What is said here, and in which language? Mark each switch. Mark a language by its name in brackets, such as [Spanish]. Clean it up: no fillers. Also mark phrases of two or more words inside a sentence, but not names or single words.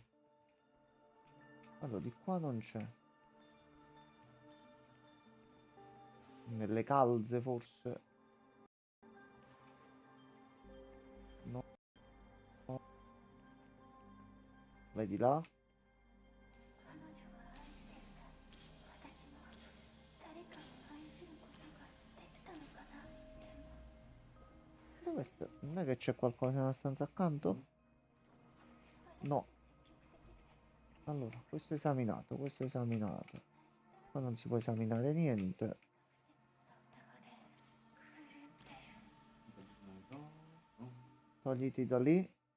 [Italian] Allora, di qua non c'è. Nelle calze forse. No. Vedi là? [Japanese] 彼女は愛していた。私も誰かを愛することができたのかな。でも [Italian] Dove sta? Non è che c'è qualcosa nella stanza accanto? No. Allora, questo è esaminato, questo è esaminato. Qua non si può esaminare niente. Togliti da lì.